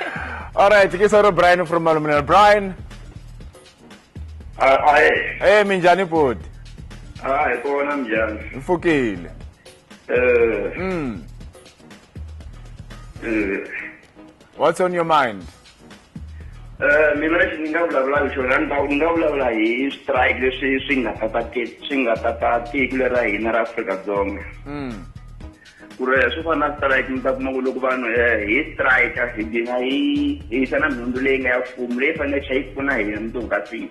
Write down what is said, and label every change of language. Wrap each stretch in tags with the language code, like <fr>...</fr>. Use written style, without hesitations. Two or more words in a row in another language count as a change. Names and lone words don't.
<en>All right, thank you, Brian from Malumina. Brian. Hey, Minjani Put. Hi, I'm Jan. Fukil. What's on your mind?</en> <ts>Mina ngavula hi strike leswi swi nga tata tiko ra hina ra Afrika-Dzonga. Ku ri swi fana strike mi ta kuma ku loko vanhu hi strike hi dinga hi sana nhundzu leyi nga ya mfumo leyi fanele yi pfuna hina mundzuku ka siku.</ts>